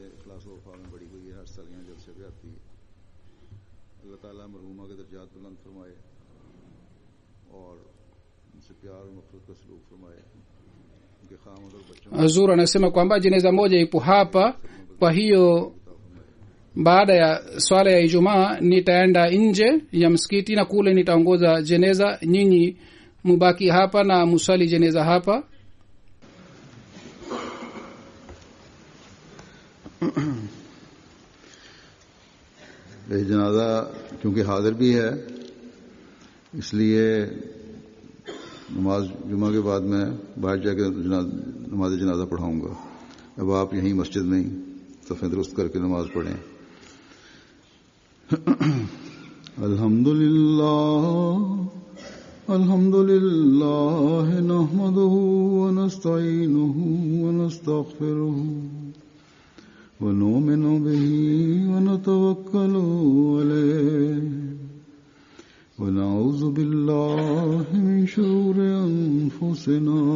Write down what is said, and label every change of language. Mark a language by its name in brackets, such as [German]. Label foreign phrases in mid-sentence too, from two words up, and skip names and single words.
[Swahili] Hazur anasema kwamba jeneza moja ipo hapa, kwa hiyo baada ya swala ya Ijumaa nitaenda nje ya msikiti na kule nitaongoza jeneza. Nyinyi mubaki hapa na musali jeneza hapa. [Urdu] یہ جنازہ کیونکہ حاضر بھی ہے، اسلیے نماز جمعہ کے بعد میں باہر جاکر نماز جنازہ پڑھاؤں گا. اب آپ یہیں مسجد میں ہی صفیں درست کرکے نماز پڑھیں. [Arabic] الحمدلله نحمده و نستعينه و نستغفره و نؤمن به و نتوكل عليه و نعوذ بالله من شرور أنفسنا